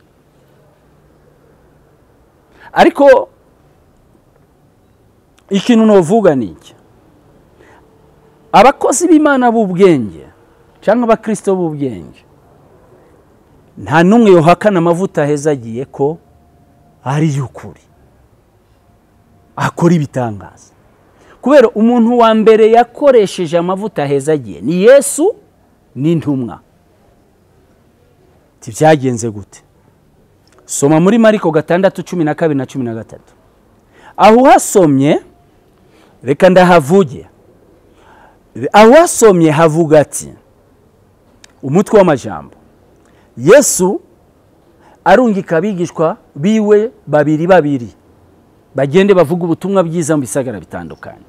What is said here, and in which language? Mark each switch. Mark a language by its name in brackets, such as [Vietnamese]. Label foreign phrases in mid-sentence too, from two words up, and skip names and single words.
[Rundi] Ariko ikintu novuga niki, abakozi b'Imana b'ubwenge cyangwa abakristo b'ubwenge nta numwe yohakana amavuta ahezagiye ko ari y'ukuri, akora ibitangaza. Kubera umuntu wa mbere yakoresheje amavuta ahezagiye ni Yesu n'intumwa. Tivyagenze gute? Soma muri Mariko 6:12 na 13. Aho hasomye, reka ndahavuge, aho hasomye havuga ati, umutwe w'amajambo, Yesu arungika abigishwa biwe babiri bagende bavuga ubutumwa bwiza mu bisagara bitandukanye.